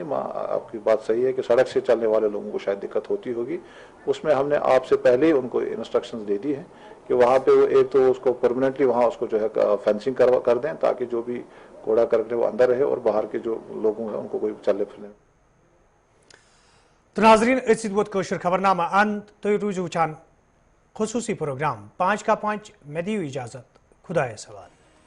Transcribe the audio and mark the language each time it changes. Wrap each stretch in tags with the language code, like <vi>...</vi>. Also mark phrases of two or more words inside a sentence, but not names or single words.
<hi>आपकी बात सही है कि सड़क से चलने वाले लोगों को शायद दिक्कत होती होगी, उसमें हमने आपसे पहले ही उनको इंस्ट्रक्शंस दे दी हैं कि वहाँ पे वो एक तो उसको परमानेंटली वहाँ उसको जो है फेंसिंग कर दें ताकि जो भी कूड़ा करके वो अंदर रहे और बाहर के जो लोगों हैं उनको कोई चलने फिरने।</hi> <ks>تو ناظرین کٲشر خبرنامہ اَنٛت تو روز وُچان خصوصی پروگرام 5 کا 5 میں دی اجازت خدا سوال.</ks>